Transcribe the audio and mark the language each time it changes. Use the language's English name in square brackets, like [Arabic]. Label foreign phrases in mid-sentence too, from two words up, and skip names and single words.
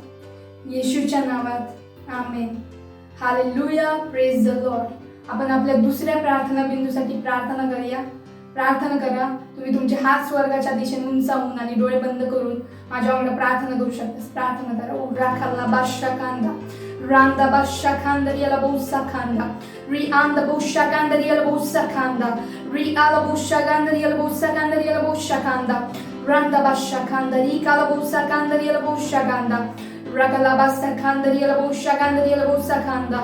[Marathi] येशूच्या नावात आमेन. हालेलुया, [English] praise the Lord. [Marathi] आपण आपल्या दुसऱ्या प्रार्थना बिंदूसाठी प्रार्थना करूया. प्रार्थना करा. तुम्ही तुमचे हात स्वर्गाच्या दिशेने उंचावून आणि डोळे बंद करून माझ्या वांगडा प्रार्थना करू शकता. प्रार्थना करा. उराखाला बादशा कांदा Randa bashakanda riala bosa kanda. Ri anda boshakanda riala bosa kanda. Ri ala boshakanda riala bosa kanda riala boshakanda. Randa bashakanda ri kala bosa kanda riala boshakanda. Ragala basakanda riala boshakanda riala bosa kanda.